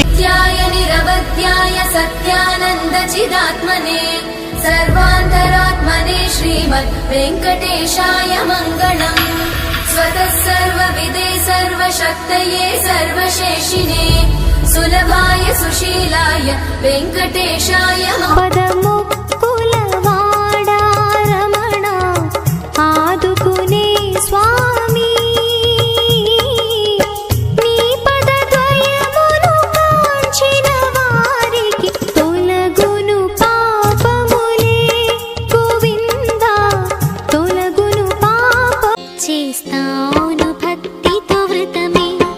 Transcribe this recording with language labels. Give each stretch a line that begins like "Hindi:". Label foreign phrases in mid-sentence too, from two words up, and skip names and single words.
Sanskrit: नित्याय निरवध्याय सत्यानन्द चिदात्मने सर्वान्तरात्मने श्रीमद् वेङ्कटेशाय मङ्गलम् स्वतः सर्वविदे सर्वशक्तये सर्वशेषिने सुलभाय सुशीलाय वेङ्कटेशाय
Telugu: పదముక్కులవాడా రమణ ఆదుకునే స్వామి నీ పదద్వయమును కాంచిన వారికి తొలగును పాపములే గోవింద తొలగును పాప చేస్తాను భక్తితో వ్రతమే